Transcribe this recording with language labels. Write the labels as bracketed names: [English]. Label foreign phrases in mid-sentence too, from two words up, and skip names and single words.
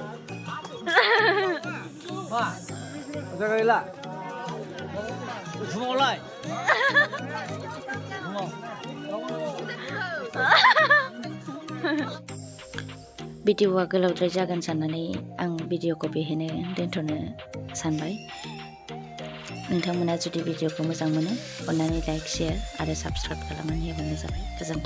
[Vietnamese] à ra cái là xuống lại đúng không [Bodo] भिडिअआ गोलावद्राय जागोन साननानै आं भिडिअखौ बेहायनो दोनथ'नो सानबाय। नोंथांमोना जुदि भिडिअखौ मोजां मोनो अन्नानै [English] like share [Bodo] आरो साबस्क्राइब खालामनानै होबानो जाबाय।